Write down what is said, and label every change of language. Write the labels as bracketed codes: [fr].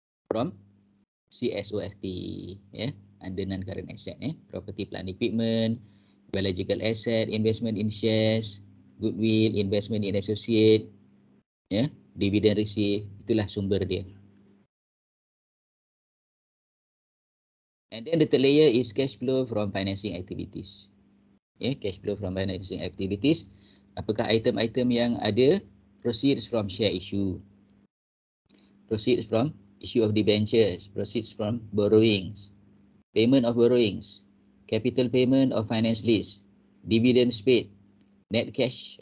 [en] From CSOFP, under non-current asset, property, plant equipment, biological asset, investment in shares, goodwill, investment in associate, dividend receive, [ms] itulah sumber dia. [en] And then the third layer is cash flow from financing activities. Cash flow from financing activities. [ms] Apakah item-item yang ada? [en] Proceeds from share issue, proceeds from issue of debentures, proceeds from borrowings, payment of borrowings, capital payment of finance lease, dividends paid, net cash.